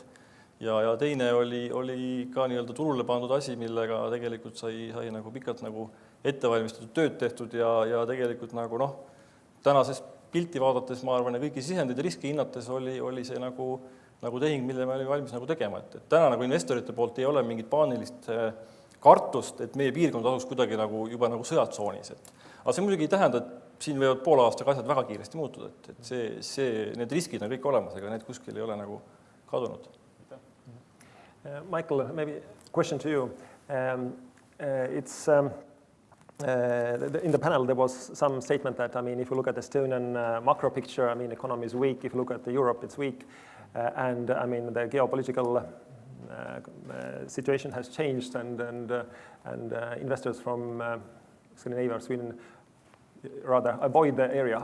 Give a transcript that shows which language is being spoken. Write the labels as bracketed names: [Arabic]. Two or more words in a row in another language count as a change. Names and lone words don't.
[Estonian] Ja teine oli ka nii-öelda turule pandud asi, millega tegelikult sai nagu pikalt nagu ettevalmistatud tööd tehtud ja tegelikult nagu tänases pilti vaadates, ma arvan, ja kõiki sisendeid ja riski hinnates oli see nagu tehing, mille me olime valmis nagu tegema. Et täna nagu investorite poolt ei ole mingit paanilist kartust, et meie piirkond asuks kuidagi nagu juba nagu sõjatsoonis. Aga see muidugi ei tähenda, et siin võivad poole aastaga asjad väga kiiresti muutuda, et need riskid on kõik olemas, aga need kuskil ei ole nagu kadunud. [English] Michael, maybe question to you. In the panel, there was some statement that, I mean, if you look at the Estonian macro picture, I mean, economy is weak. If you look at Europe, it's weak. And, I mean, the geopolitical situation has changed and investors from Scandinavia or Sweden rather avoid the area.